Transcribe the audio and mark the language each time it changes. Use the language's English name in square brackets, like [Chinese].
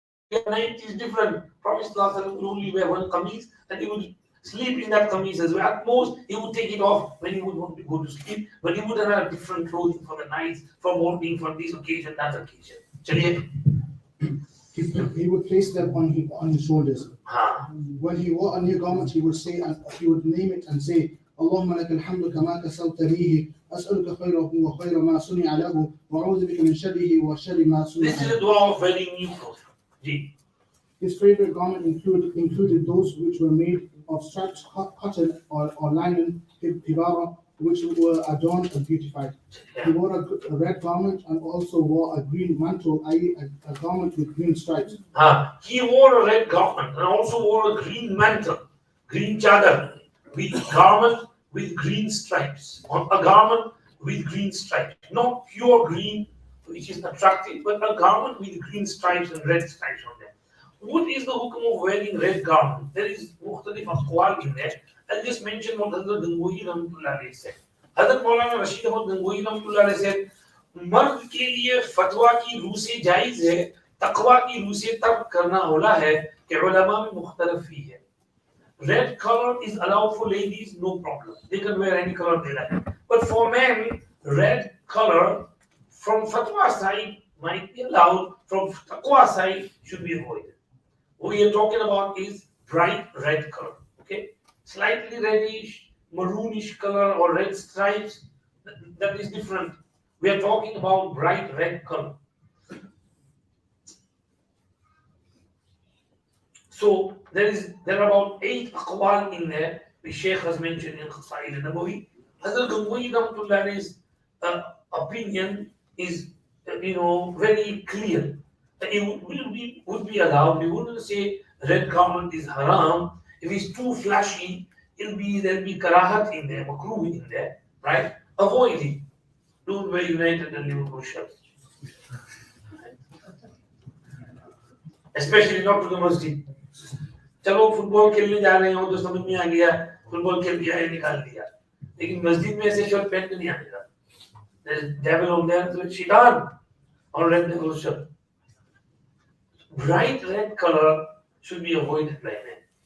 [English] Yeah, night is different. Prophet ﷺ would only wear one qameez and he would sleep in that qameez as well. At most, he would take it off when he would want to go to sleep, but he wouldn't have different clothing for the nights, for morning, for this occasion, that occasion. [Hindi] Chaliye. [English] He would place them on his shoulders. When he wore a new garment, he would say, and he would name it and say, [Arabic] اللهم لك الحمد كما كسوتنيه أسألك خيره وخير ما صنع [English] له وأعوذ بك من شره وشر ما صنع. This is a dua of wearing new clothes. His favorite garment included those which were made of striped cotton or linen, tibara, which were adorned and beautified. He wore a red garment and also wore a green mantle, i.e. a garment with green stripes. He wore a red garment and also wore a green mantle, green chadar, with garment with green stripes. On a garment with green stripes. Not pure green, which is attractive, but a garment with green stripes and red stripes on them. What is the hukum of wearing red garment? There is mukhtalif aqwal in there. I'll just mention what Hazrat Gangohi Rahmatullah Alayhi said. [Hindi] Hazrat Maulana Rashid Ahmad Gangohi Rahmatullah Alayhi said, मर्द के लिए फतवा की रूह से जायज है, तकवा की रूह से तर्क करना औला है कि उलमा में मुख्तलिफ ही है. [English] Red color is allowed for ladies, no problem. They can wear any color they like. But for men, red color from fatwa side might be allowed, from taqwa side should be avoided. What we are talking about is bright red color. Okay, slightly reddish, maroonish color or red stripes. That is different. We are talking about bright red color. So there are about 8 aqwal in there, which Shaykh has mentioned in Shamaa-il Nabawi. Hazrat Gangohi Rahmatullah's opinion is, very clear. It would be allowed. We wouldn't say red garment is haram. If it's too flashy, there'll be karahat in there, makruh in there, right? Avoid it. Don't wear United and Liverpool shirts. Especially not to the masjid. [Hindi] चलो football खेलने जा रहे हो तो समझ में आ गया football खेल के आए निकाल दिया लेकिन मस्जिद में ऐसे शर्ट पहन के नहीं आएगा [English] there's devil on there so shaitan or red devil shirt. Bright red color should be avoided by men.